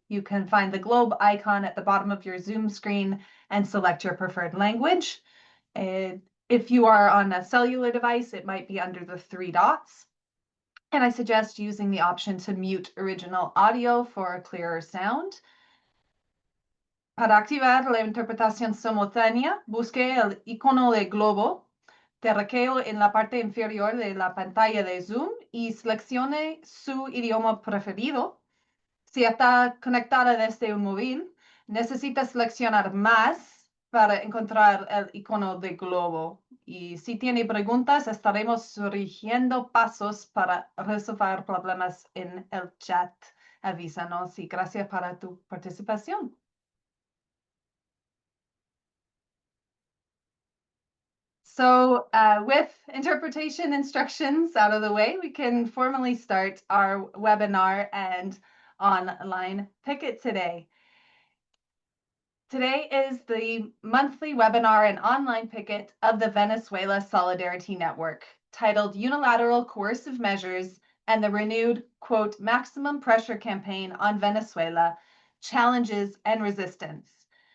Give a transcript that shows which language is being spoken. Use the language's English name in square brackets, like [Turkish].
[English] You can find the globe icon at the bottom of your Zoom screen and select your preferred language. If you are on a cellular device, it might be under the 3 dots. And I suggest using the option to mute original audio for a clearer sound. [Spanish] Para activar la interpretación simultánea, busque el icono de globo, terraqueo en la parte inferior de la pantalla de Zoom y seleccione su idioma preferido. Si está conectada desde un móvil, necesita seleccionar más para encontrar el icono de globo. Y si tiene preguntas, estaremos sugiriendo pasos para resolver problemas en el chat. Avísanos y gracias para tu participación. [English] So with interpretation instructions out of the way, we can formally start our webinar and online picket today. Today is the monthly webinar and online picket of the Venezuela Solidarity Network, titled Unilateral Coercive Measures and the Renewed, quote, Maximum Pressure Campaign on Venezuela, Challenges and Resistance.